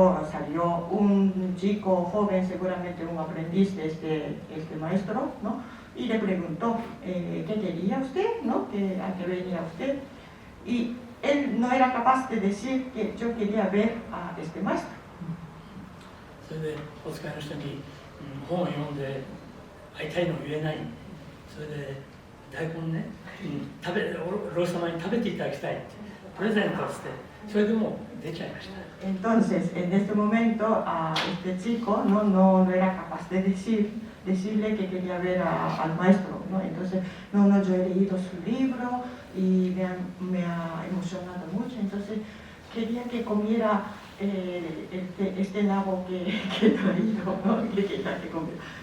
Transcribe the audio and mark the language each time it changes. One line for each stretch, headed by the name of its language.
Spanish: salió un chico joven, seguramente un aprendiz de este maestro, ¿no? Y le preguntó, ¿qué quería usted? ¿No? ¿A qué venía usted? Y él no era capaz de decir que yo quería ver a este maestro.
Japanese: それでお使いの人に、本を読んで会いたいのを言えない。それで大根ね、老師様に食べていただきたいってプレゼントをして、それでもう出ちゃいました。
Spanish: Entonces, en este momento, a este chico no era capaz de decirle que quería ver al maestro, ¿no? Entonces, no, yo he leído su libro y me ha emocionado mucho, entonces quería que comiera este nabo que he traído, ¿no? Que quería que comiera.